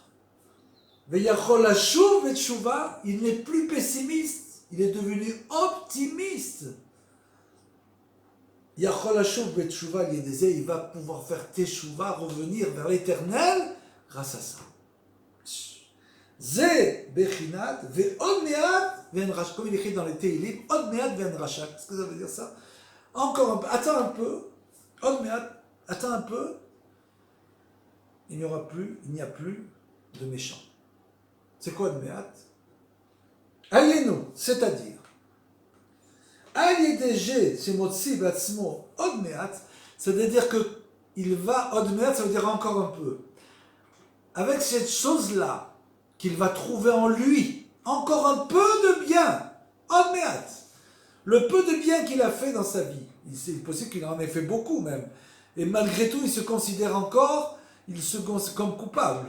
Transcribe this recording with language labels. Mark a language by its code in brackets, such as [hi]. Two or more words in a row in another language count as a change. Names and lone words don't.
[fr] Il n'est plus pessimiste, il est devenu optimiste. Il va pouvoir faire teshuva, revenir vers l'éternel grâce à ça. [he] זה בחינת ועוד מעט ואין רשע. [fr] Comme il écrit dans les Teilim, [he] עוד מעט ואין רשע. [fr] Qu'est-ce que ça veut dire ça? Encore un peu, attends un peu. [he] עוד מעט, [fr] attends un peu. Il n'y a plus de méchants. C'est quoi [he] עוד מעט? [fr] Ayenu, c'est-à-dire c'est-à-dire que il va [he] עוד מעט, [fr] ça veut dire encore un peu. Avec cette chose-là qu'il va trouver en lui, encore un peu de bien, [he] עוד מעט, [fr] le peu de bien qu'il a fait dans sa vie, c'est possible qu'il en ait fait beaucoup même, et malgré tout il se considère encore comme coupable.